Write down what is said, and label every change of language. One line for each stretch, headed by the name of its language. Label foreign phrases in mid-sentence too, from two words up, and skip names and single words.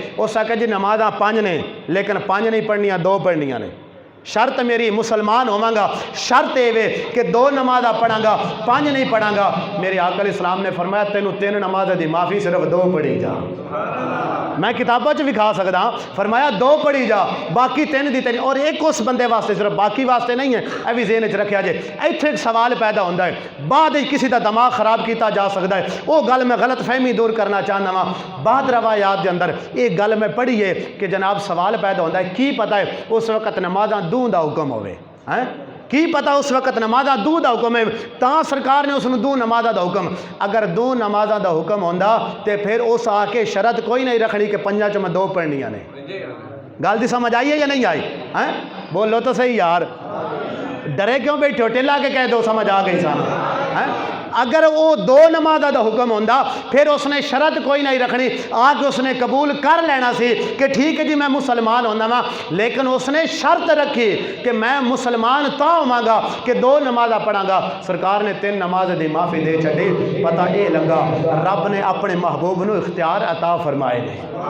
Punjabi: اس آکھیا جی نمازاں 5 نے لیکن 5 نہیں پڑھنیاں 2 پڑھنیاں نے. شرط میری مسلمان ہوواں گا شرط اے وے کہ 2 نمازاں پڑھاں گا 5 نہیں پڑھاں گا. میرے آقا
Arabic: علیہ السلام
Punjabi: نے فرمایا تینوں 3 نمازاں دی معافی صرف 2 پڑھی جا. میں کتابوں چ وکھا سکدا ہاں. فرمایا 2 پڑھی جا باقی 3 دی 3 اور ایک اس بندے واسطے صرف باقی واسطے نہیں ہے. اے بھی ذہن وچ رکھیا جے. ایتھے ایک سوال پیدا ہوندا ہے بعد کسی دا دماغ خراب کیتا جا سکدا ہے. وہ گل میں غلط فہمی دور کرنا چاہنا وا. بعد روایات دے اندر یہ گل میں پڑھی ہے کہ جناب سوال پیدا ہوندا ہے کی پتہ ہے اس وقت نمازاں دوں دا حکم ہوئے ہیں کی پتہ اس وقت نمازاں دوں دا حکم ہے تاں سرکار نے اس نوں 2 نمازاں دا حکم. اگر 2 نمازاں دا حکم ہوندا تے پھر اس آ کے شرط کوئی نہیں رکھنی کہ 5 چ میں 2 پڑھنیاں نے. گل دی سمجھ آئی ہے یا نہیں آئی؟ ہیں بولو تو صحیح یار. ڈرے کیوں بیٹھے ہو؟ ٹلا کے کہہ دو سمجھ آ گئی سانو. اگر وہ 2 نمازاں دا حکم ہوندا پھر اس نے شرط کوئی نہیں رکھنی آ کے اس نے قبول کر لینا سی کہ ٹھیک ہے جی میں مسلمان ہونا وا. لیکن اس نے شرط رکھی کہ میں مسلمان تا ہوواں گا کہ 2 نمازاں پڑھاں گا. سرکار نے 3 نماز دی معافی دے چھڈی. پتہ یہ لگا رب نے اپنے محبوب نو اختیار عطا فرمائے نے.